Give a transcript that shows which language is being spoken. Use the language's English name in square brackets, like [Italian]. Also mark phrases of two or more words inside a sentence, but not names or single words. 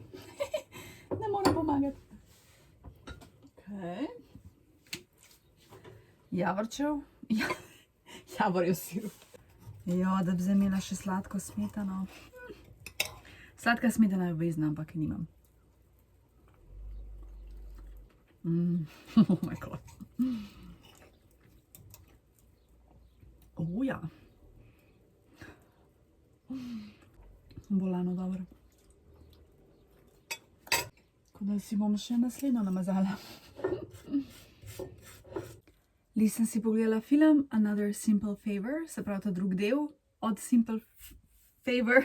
[Slovenian] Ne morem pomagati. Okay. Javorčev. Javorjev sirup. Jo, da bi imela še sladko smetano. Sladka smetana je obvezna, ampak je nimam. [English] Oh my god. [Slovenian] Ja. Bolano dobro. Tako da si bom še naslednjo namazala. Li sem si pogledala film Another Simple Favor, se pravi ta drug del od Simple Favor.